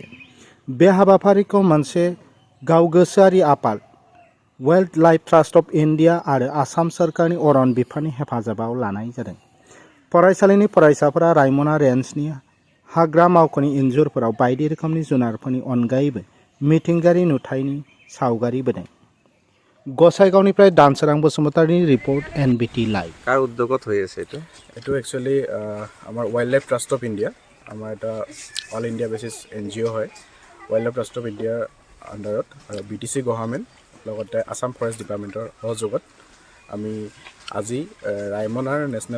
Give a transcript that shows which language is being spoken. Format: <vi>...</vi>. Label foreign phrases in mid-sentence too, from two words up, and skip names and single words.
<brx>बे हाबाफारिखौ मोनसे गावगोसोआरि आफाद वाइल्ड लाइफ ट्रास्ट अफ इन्डिया आरो आसाम सोरखारनि अरन बिफाननि हेफाजाबाव लानाय जादों। फरायसालिनि फरायसाफोरा रायमना रेन्जनि हाग्रा मावख'नि इन्जुरफोराव बायदि रोखोमनि जुनारफोरनि अनगायैबो मिथिंगायारि नुथायनि सावगारि बोदों। गसाइगावनिफ्राय दानसोरां बसुमतारीनि रिपर्ट NBT लाइभ।</brx> <as>কাৰ উদ্যোগত হৈ আছে এইটো? এইটো একচুৱেলি আমাৰ ৱাইল্ড লাইফ ট্ৰাষ্ট অফ ইণ্ডিয়া, আমাৰ এটা</as> <en>all India basis NGO</en> <as>হয়। ৱাইল্ড লাইফ ট্ৰাষ্ট অফ ইণ্ডিয়াৰ আণ্ডাৰত আৰু BTC গভৰ্ণমেণ্ট লগতে আসাম ফৰেষ্ট ডিপাৰ্টমেণ্টৰ সহযোগত আমি আজি ৰায়মনাৰ নেশ্যনেল</as>